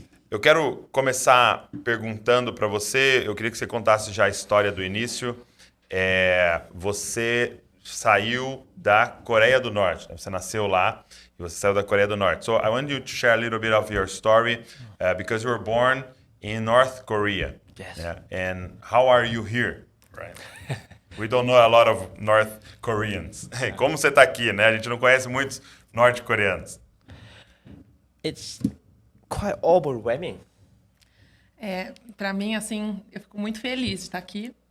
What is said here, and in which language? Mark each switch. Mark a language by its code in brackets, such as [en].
[pt] Eu quero começar perguntando para você, eu queria que você contasse já a história do início. Você saiu da Coreia do Norte, né? Você nasceu lá e você saiu da Coreia do Norte. [en] So I want you to share a little bit of your story because you were born in North Korea. Yes. Yeah? And how are you here? Right. We don't know a lot of North Koreans. [pt] Como você está aqui, né? A gente não conhece muitos norte-coreanos. [en] It's quite overwhelming. [pt] Para mim, assim, eu fico muito feliz de estar aqui.